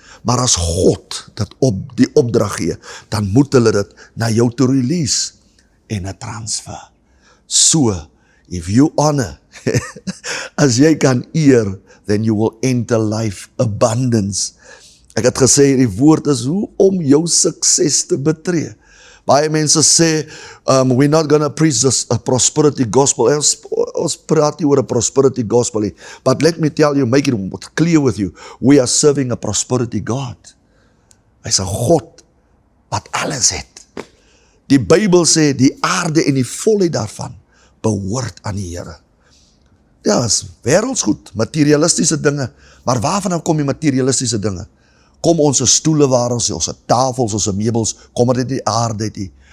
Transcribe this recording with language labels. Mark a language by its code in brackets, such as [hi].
[af] Maar as God dit die opdrag gee, dan moet hulle dit na jou toe release, en 'n transfer. [en] So, if you honor, [af] as jy kan eer, [en] then you will enter life abundance. [af] Ek het gesê, die woord is hoe om jou sukses te betree. Baie mense sê, [en] we're not going to preach a prosperity gospel. [af] Ons praat nie oor 'n prosperity gospel nie. [en] But let me tell you, make it clear with you, we are serving a prosperity God. [af] Hy's 'n God wat alles het. Die Bybel sê, die aarde en die volheid daarvan behoort aan die Here. Ja, is wêreldsgoed, materialistiese dinge. Maar waarvan kom die materialistiese dinge? Kom ons stoele waar ons tafels, ons meubels, kom dit die aarde uit nie.